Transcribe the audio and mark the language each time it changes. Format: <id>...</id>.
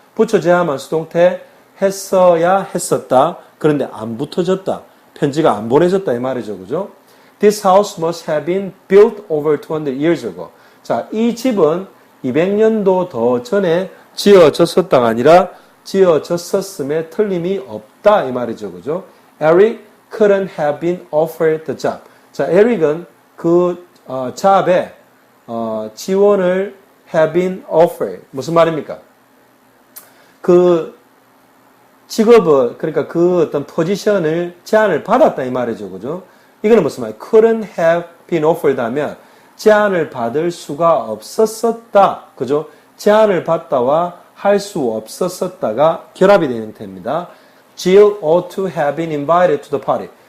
<ko>붙여져야만 수동태 했어야 했었다. 그런데 안 붙어졌다. 편지가 안 보내졌다 이 말이죠. 그죠?</ko> <en>This house must have been built over 200 years ago.</en> <ko>자, 이 집은 200년도 더 전에 지어졌었다가 아니라 지어졌었음에 틀림이 없다 이 말이죠. 그죠?</ko> <en>Eric couldn't have been offered the job.</en> <ko>자, 에릭은 그 잡에 지원을</ko> <en>have been offered.</en> <ko>무슨 말입니까? 그 직업을, 그러니까 그 어떤 포지션을 제안을 받았다 이 말이죠. 그죠? 이거는 무슨 말이에요?</ko> <en>couldn't have been offered</en> <ko>하면 제안을 받을 수가 없었었다. 그죠? 제안을 받다와 할 수 없었었다가 결합이 되는 형태입니다.</ko> <en>Jill ought to have been invited to the party.</en>